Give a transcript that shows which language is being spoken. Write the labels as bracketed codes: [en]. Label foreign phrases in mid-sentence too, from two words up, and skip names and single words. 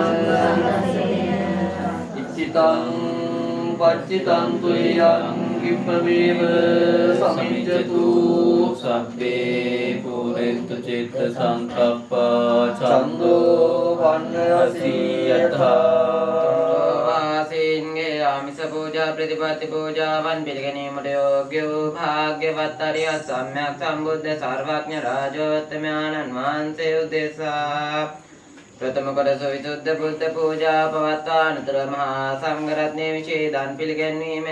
[pi] ඉච්ඡිතං පච්චිතං තුයං කිප්පමේව සමිජ්ජතු සබ්බේ පුරෙන්තු චිත්ත සංකප්පා චන්දෝ වන්නසී යථා [si] වාසින්ගේ ආමිස පූජා ප්‍රතිපත්ති පූජාවන් පිළිගැනීමට යෝග්‍ය වූ භාග්‍යවත් අරිය සම්්‍යක් සම්බුද්ධ සර්වඥ රාජෝත්තමයන්න් වහන්සේ උදෙසා ප්‍රථම කොටස විසුද්ධ බුද්ධ පූජා පවත්වා අනතුර මහා සංඝරත්නයේ විශේෂයන් පිළිගැන්වීමෙන්